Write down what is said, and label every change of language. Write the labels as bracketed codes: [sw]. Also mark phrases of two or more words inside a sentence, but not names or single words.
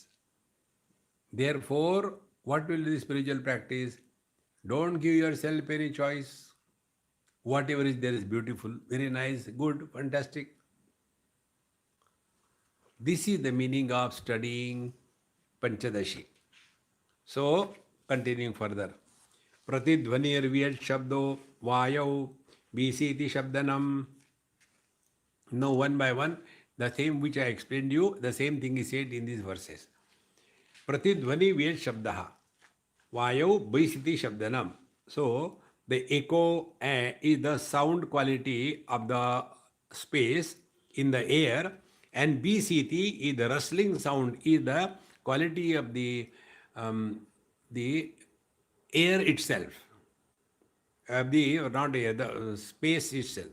[en] Therefore, what will be the spiritual practice? Don't give yourself any choice. Whatever is there is beautiful, very nice, good, fantastic. This is the meaning of studying Panchadashi. So, continuing further. [sa] Pratidhvanirviyat shabdo vayau bisiti shabdanam. [en] Now, one by one, the same which I explained you, the same thing is said in these verses. [sa] Pratidhvani vyat shabdaha vayau bisiti shabdanam. [en] So, the echo is the sound quality of the space in the air, and BCT is the rustling sound, is the quality of the air itself, not air, the space itself.